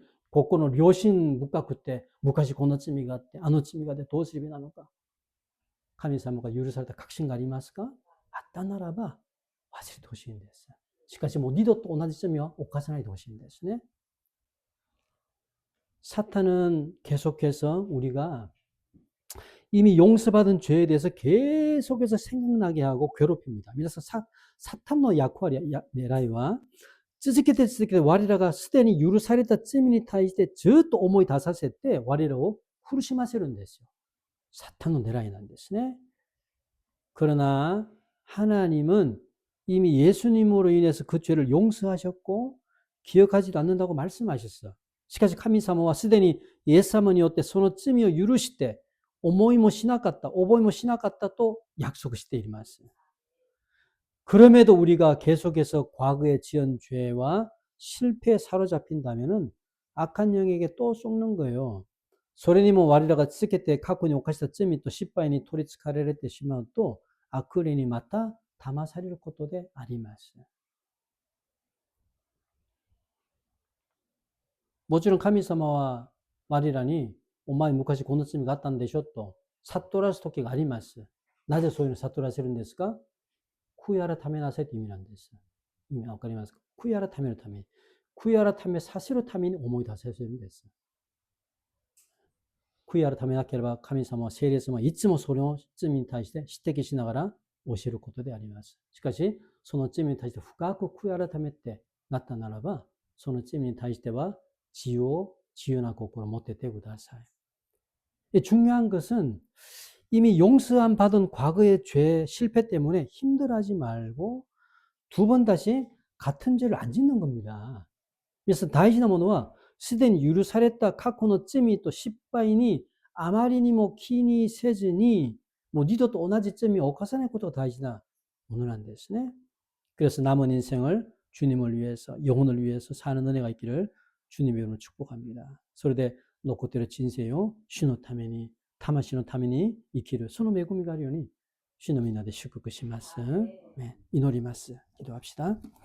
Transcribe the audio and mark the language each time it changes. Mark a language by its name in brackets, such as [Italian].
[Japanese] この良心深くて、昔この罪があって、あの罪があってどうすればいいなのか。神様が許された確信がありますか？あったならば、忘れてほしいんです。しかしもう二度と同じ罪を犯さないでほしいんですね。 [Korean] 사탄은 계속해서 우리가 이미 용서받은 죄에 대해서 계속해서 생각나게 하고 괴롭힙니다. 그래서 사탄의 [Japanese] 役割、狙いは 続けて続けて我らがすでに許された罪に対してずっと思い出させて我らを苦しませるんですよ。 [Korean] 사탄의 [Japanese] 狙いなんですね。 [Korean] 그러나 하나님은 이미 예수님으로 인해서 그 죄를 용서하셨고 기억하지도 않는다고 말씀하셨어. [Japanese] しかし神様はすでにイエス様によってその罪を許して思いもしなかった、覚えもしなかったと [Korean] 약속 [Japanese] しています。 [Korean] 그럼에도 우리가 계속해서 과거에 지은 죄와 실패에 사로잡힌다면은 악한 영에게 또 속는 거예요. [Japanese] それにも我らが続けて過去に犯した罪と失敗に取り憑かれてしまうと悪霊にまた騙されることであります。もちろん神様は我らにお前昔この罪があったんでしょと悟らす時があります。なぜそういうのを悟らせるんですか？悔い改めなさいという意味なんです。意味わかりますか？悔い改めるために、悔い改めさせるために思い出させるんです。悔い改めなければ神様は聖霊様はいつもそれを罪に対して指摘しながら教えることであります。しかし、その罪に対して深く悔い改めてなったならば、その罪に対しては自由な心を持っててください。 [Korean] 중요한 것은 이미 용서함 받은 과거의 죄 실패 때문에 힘들어하지 말고 두 번 다시 같은 죄를 안 짓는 겁니다. 그래서 다시 [Japanese] なものはすでに許された過去の罪と失敗にあまりにも気にせずにもう二度と同じ罪を犯さないことが大事なものなんですね。 [Korean] 그래서 남은 인생을 주님을 위해서 영혼을 위해서 사는 은혜가 있기를 주님의 이름으로 축복합니다. [Japanese] それで残っている人生を主のために魂のために生きるその恵みがあるように主のみんなで祝福します。ね、祈ります。 [Korean] 기도합시다.